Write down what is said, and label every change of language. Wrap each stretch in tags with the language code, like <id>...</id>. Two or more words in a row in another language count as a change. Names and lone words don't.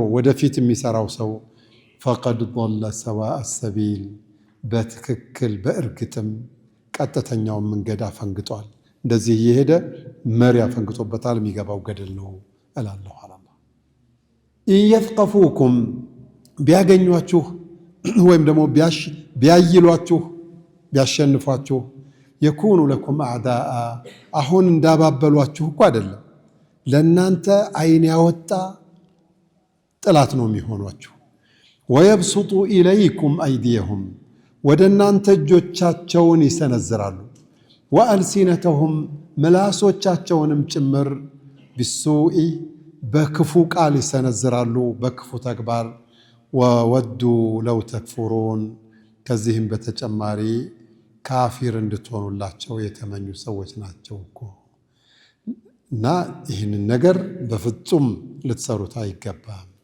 <am>ወደፊት የሚሰራው ሰው</am> <ar>فقد ضل سواء السبيل</ar> <am>በትክክል በእርግጥም ቀጥተኛው መንገድ አፈንግጧል እንደዚህ ይሄደ መሪያ አፈንግጦበታል የሚገባው ገደል ነው እላለሁ አላህ ይየፍቀፉኩም ቢያገኟችሁ ወይም ደግሞ ቢያይሏችሁ ቢያሸንፏችሁ</am> <ar>يكون لكم اعداء</ar> <am>አሁን እንዳባበሏችሁ እኮ አይደለም ለናንተ አይን ያወጣ ጥላት ነው የሚሆኗችሁ ويبسطوا</am> <ar>اليكم ايديهم</ar> <am>ወደናንተ እጆቻቸውን ይሰነዝራሉ ወአልሲነተሁም መላሶቻቸውንም ጭምር ቢሱኢ በክፉ ቃል ይሰነዝራሉ በክፉ ተግባር</am> <ar>وودوا لو تكفرون</ar> <am>ከዚህም በተጨማሪ ካፊር እንድትሆኑላቸው የተመኙ ሰዎች ናቸው እኮ እና ይህንን ነገር በፍጹም ልትሰሩት አይገባም</am>